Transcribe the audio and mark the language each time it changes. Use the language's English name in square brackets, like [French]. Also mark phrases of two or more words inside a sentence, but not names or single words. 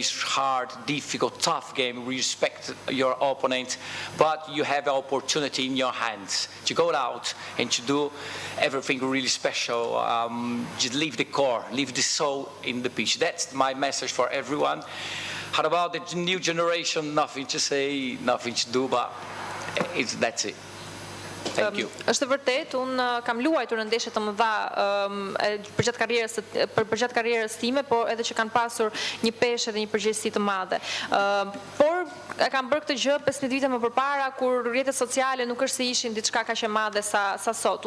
[English] Is hard, difficult, tough game, respect your opponent, but you have an opportunity in your hands to go out and to do everything really special. Just leave the core, leave the soul in the pitch. That's my message for everyone. How about the new generation? Nothing to say, nothing to do, but that's it. [Albanian] Është vërtet, unë kam luajtur në ndeshje të mëdha përgjatë karrierës time, por edhe që kanë pasur një peshë dhe një përgjegjësi të madhe. Por e kam bërë këtë gjë 15 vite më përpara, kur rrjetet sociale nuk është se ishin diçka kaq e madhe sa sot.